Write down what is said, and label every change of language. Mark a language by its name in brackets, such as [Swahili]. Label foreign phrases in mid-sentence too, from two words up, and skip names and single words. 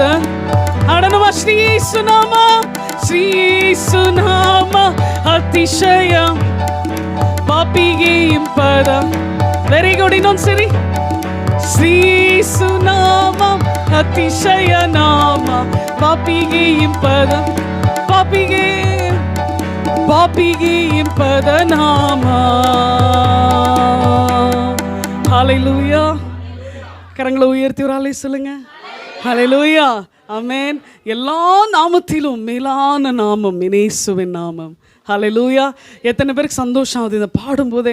[Kannada] ಹಾಡೋಣ ಶ್ರೀ ಯೇಸು ನಾಮ, ಶ್ರೀ ಯೇಸು ನಾಮ ಅತಿಶಯ ಪಾಪಿಗೆ ಇಂಪದ. [English] very good, ಇನ್ನೊಂದ್ಸರಿ. [Kannada] ಶ್ರೀ ಯೇಸು ನಾಮ ಅತಿಶಯ ನಾಮ ಪಾಪಿಗೆ ಇಂಪದ, ಪಾಪಿಗೆ ಪಾಪಿಗೆ ಇಂಪದ ನಾಮ. [Tamil] ஹல்லேலூயா. கரங்களை உயர்த்தி ஒரு ஆளை சொல்லுங்க. ஹல்லேலூயா, ஆமென். எல்லா நாமத்திலும் மேலான நாமம் இயேசுவின் நாமம். ஹல்லேலூயா. எத்தனை பேருக்கு சந்தோஷம் ஆகுது இதை பாடும்போதே?